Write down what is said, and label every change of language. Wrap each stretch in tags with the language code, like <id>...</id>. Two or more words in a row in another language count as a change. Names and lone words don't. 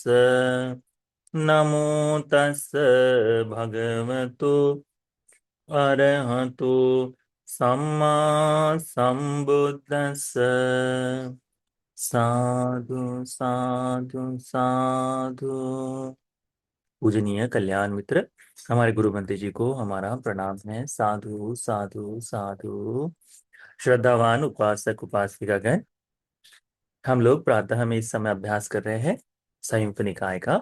<pi>नमो तस् भगवतो अरहतो सम्मा संबुद्दस्स। साधु साधु साधु।</pi> <hi>पूजनीय कल्याण मित्र, हमारे गुरु बंते जी को हमारा प्रणाम है।</hi> <pi>साधु साधु साधु।</pi> <hi>श्रद्धावान उपासक उपासिकागण, हम लोग प्रातः में इस समय अभ्यास कर रहे हैं संयुक्त निकाय का।</hi>